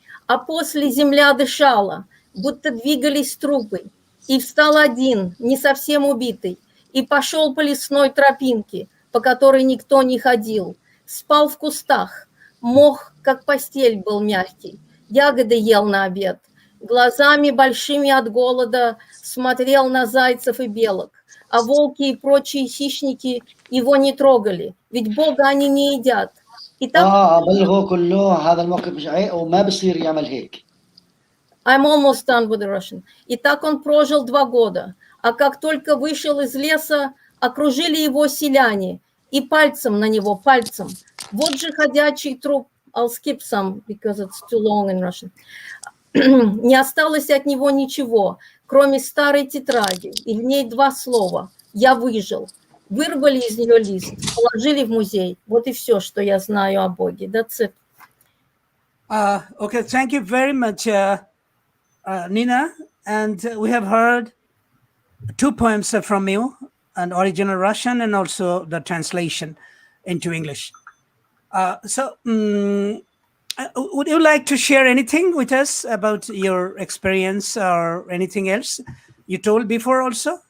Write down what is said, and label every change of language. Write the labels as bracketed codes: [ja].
[ru] А после земля дышала, будто двигались трупы, и встал один, не совсем убитый, и пошел по лесной тропинке, по которой никто не ходил, спал в кустах, мох, как постель, был мягкий, ягоды ел на обед, глазами большими от голода смотрел на зайцев и белок, а волки и прочие хищники его не трогали, ведь Бога они не едят. И так... [ar] بلغوا كله هذا الموقف مش وما بصير يعمل هيك. [en] I'm almost done with the Russian. [ru] И так он прожил 2 года, а как только вышел из леса, окружили его селяне, и пальцем на него, пальцем. Вот же ходячий труп. [en] I'll skip some, because it's too long in Russian. [ru] Не осталось от него ничего, кроме старой тетради, и в ней 2 слова. Я выжил. Вырвали из нее лист, положили в музей. Вот и все, что я знаю о Боге. [en] That's it. Okay, thank you very much, Nina. And we have heard 2 poems from you, an original Russian and also the translation into English. Would you like to share anything with us about your experience or anything else you told before also?